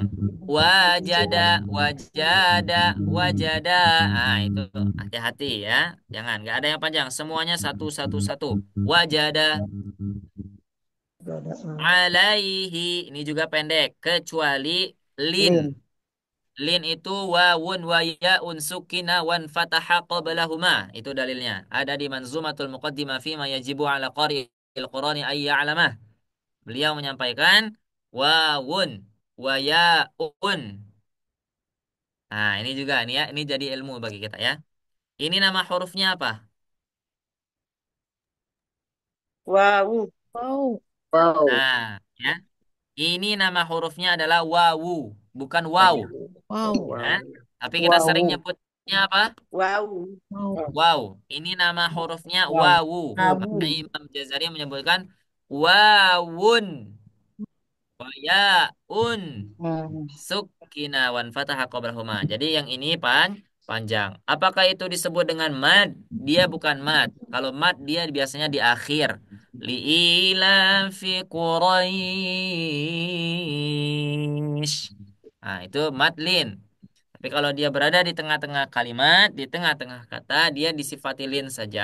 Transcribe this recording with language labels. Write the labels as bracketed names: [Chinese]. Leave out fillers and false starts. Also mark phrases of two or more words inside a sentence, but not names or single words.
[Arabic] وجد، وجد، وجد. [Indonesian] Ah, itu hati-hati ya. Jangan, nggak ada yang panjang. Semuanya satu satu satu. [Arabic] وجد عليه. [Indonesian] Ini juga pendek kecuali lin. Lin. [Arabic] Lin itu واو وياء سكنا وانفتاح قبلهما. [Indonesian] Itu dalilnya. Ada di Manzumatul Muqaddimah fi ma yajibu ala qari'il Qur'ani ay ya'lamah. Beliau menyampaikan [Arabic] واو وياء. [Indonesian] Nah, ini juga nih ya, ini jadi ilmu bagi kita ya. Ini nama hurufnya apa? Wow. Wow. Nah, ya. Ini nama hurufnya adalah wawu, bukan wow. Ya. Tapi kita sering Wow. nyebutnya apa? Wow. Wow. Ini nama hurufnya Wow. wawu. Wawu. Imam Jazari menyebutkan [Arabic] واو وياء. سكنا وانفتاح قبلهما. [Indonesian] Jadi yang ini panjang. Apakah itu disebut dengan mad? Dia bukan mad. Kalau mad dia biasanya di akhir. [Arabic] لإيلاف قريش. [Indonesian] Nah, itu madlin. Tapi kalau dia berada di tengah-tengah kalimat, di tengah-tengah kata, dia disifati lin saja.